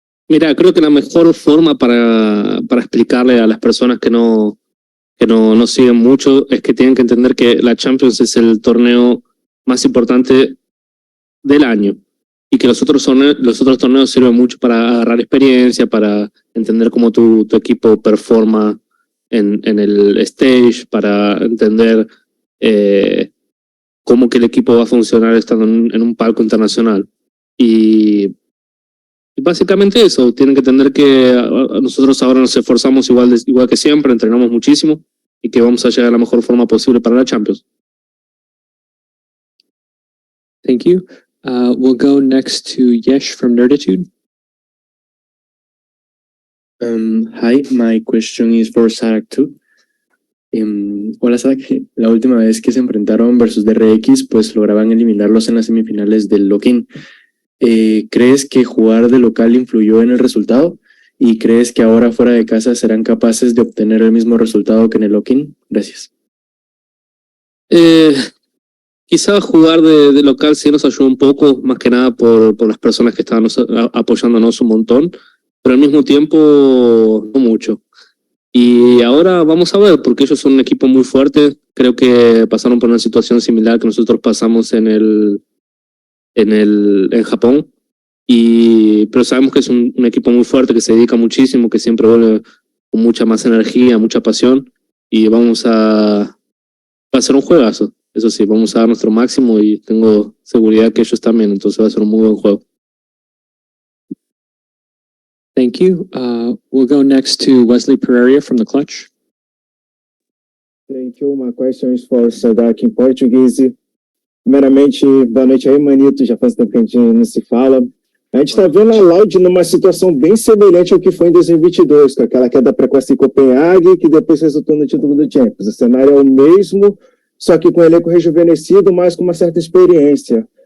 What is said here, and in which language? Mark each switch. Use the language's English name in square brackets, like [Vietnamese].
[Spanish] Mira, creo que la mejor forma para explicarle a las personas que no siguen mucho es que tienen que entender que la Champions es el torneo más importante del año y que los otros torneos sirven mucho para agarrar experiencia, para entender cómo tu equipo performa en el stage, para entender cómo que el equipo va a funcionar estando en un palco internacional. Y básicamente eso, tienen que entender que nosotros ahora nos esforzamos igual que siempre, entrenamos muchísimo y que vamos a llegar a la mejor forma posible para la Champions. [English] Thank you. We'll go next to Yesh from Nerditude. Hi, my question is for Saadhak too. [Spanish] Hola Saadhak, la última vez que se enfrentaron versus DRX, pues lograban eliminarlos en las semifinales del lock-in. ¿Crees que jugar de local influyó en el resultado? ¿Y crees que ahora fuera de casa serán capaces de obtener el mismo resultado que en el lock-in? Gracias. Quizás jugar de local sí nos ayudó un poco, más que nada por las personas que estaban apoyándonos un montón, pero al mismo tiempo no mucho. Y ahora vamos a ver, porque ellos son un equipo muy fuerte. Creo que pasaron por una situación similar que nosotros pasamos en Japón, pero sabemos que es un equipo muy fuerte, que se dedica muchísimo, que siempre vuelve con mucha más energía, mucha pasión, y va a ser un juegazo. Eso sí, vamos a dar nuestro máximo y tengo seguridad que ellos también, entonces va a ser un muy buen juego. [English] Thank you. We'll go next to Wesley Pereira from The Clutch. Thank you. My question is for Sadhaak [Portuguese] em português. Primeiramente, boa noite aí, Manito. Já faz tempo que a gente não se fala. A gente está vendo a Loud numa situação bem semelhante ao que foi em 2022, com aquela queda precoce em Copenhague, que depois resultou no título do Champions. O cenário é o mesmo, só que com o elenco rejuvenescido, mas com uma certa experiência.